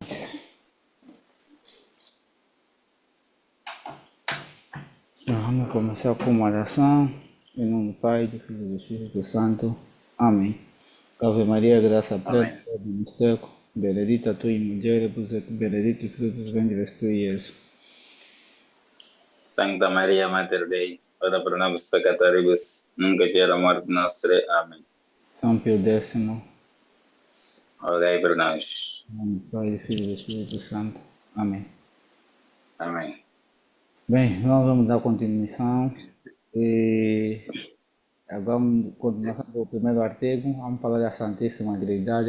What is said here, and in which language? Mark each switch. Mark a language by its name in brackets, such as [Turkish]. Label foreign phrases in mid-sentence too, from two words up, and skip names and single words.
[Portuguese] Vamos começar com uma oração. Em nome do Pai, do Filho e do Espírito Santo. Amém. [Latin] Ave Maria, graça plena, Deus teco, benedita tu in mulieribus et benedictus fructus ventris tui, Iesus. Santa Maria, Mater Dei, ora pro nobis peccatoribus, nunc et hora morte nostre. [Portuguese] Amém. São Pio X, Rogai por nós. em nome do Pai, do Filho e do Espírito Santo. Amém. Amém. Bem, nós vamos dar continuação. E agora, continuação do primeiro artigo, vamos falar da Santíssima Trindade.